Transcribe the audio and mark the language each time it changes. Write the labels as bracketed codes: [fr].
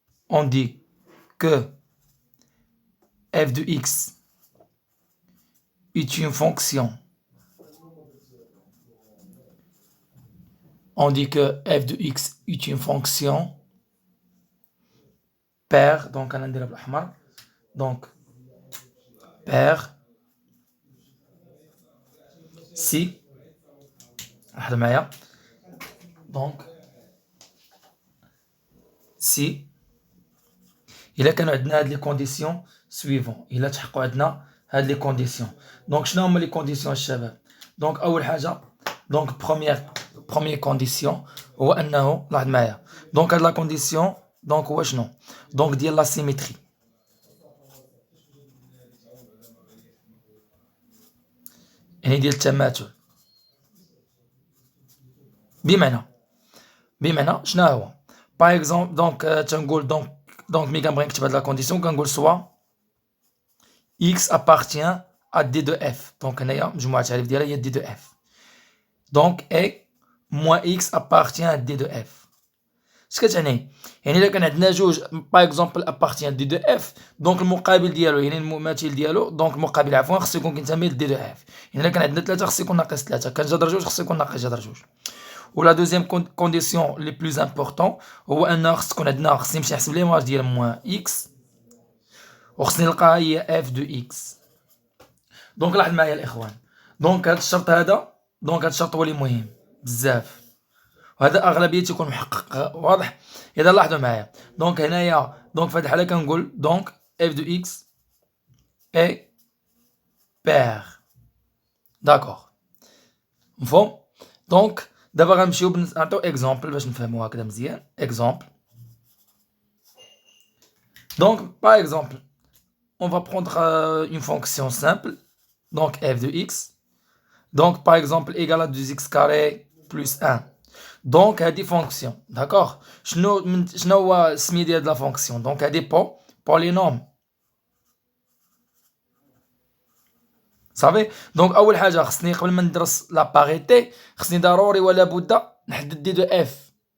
[fr] On dit que f de x est une fonction. On dit que f de x est une fonction paire. [ar] أنا نديرها بالأحمر. [fr] paire si [ar] لاحظوا معايا. si إلا كانوا عندنا هاد لي كونديسيون سويفون، إلا تحققوا عندنا هاد لي كونديسيون. شنو هما لي كونديسيون الشباب؟ أول حاجة بروميير كونديسيون هو أنه لاحظ معايا. هاد لا كونديسيون هو شنو؟ ديال لا سيميتري. يعني ديال التماثل. بمعنى شنو هو؟ باغ اكزومبل تنقول ملي كنبغي نكتب هاد لا كونديسيون كنقول سوا [fr] x appartient à d de f. [ar] هنايا مجموعة التعريف ديالها هي d de f. [fr] et moins x appartient à d de f. [ar] اش كتعني؟ يعني الا كان عندنا جوج باغ اكزومبل [fr] appartient d de f، [ar] المقابل ديالو يعني المماثل ديالو المقابل عفوا خصو يكون كينتمي ل d de f. يعني الا كان عندنا 3 خصو يكون ناقص 3، كان جذر جوج خصو يكون ناقص جذر جوج. ولا دوزيام كونديسيون لي بلوز امبورطون هو ان خصني نمشي نحسب ليماج ديال موان اكس وخصني نلقاها هي اف دو اكس. لاحظ معايا الاخوان. هاد الشرط هذا هاد الشرط هو اللي مهم بزاف، وهذا اغلبيه تيكون محقق. واضح؟ اذا لاحظوا معايا. هنايا في هاد الحاله كنقول [fr] اف دو اكس اي بير. [ar] داكوغ مفهوم؟ دابا غنمشيو نعطيو اكزومبل باش نفهمو هكذا مزيان. اكزومبل. [fr] par exemple on va prendre une fonction simple, f de x, par exemple égale à 2x carré plus 1. [ar] هادي فونكسيون. داكوغ. شنو هو السميه ديال لا فونكسيون؟ هادي بولينوم. صافي. اول حاجه خصني قبل ما ندرس لا باريتي خصني ضروري ولا بد نحدد دي دو اف.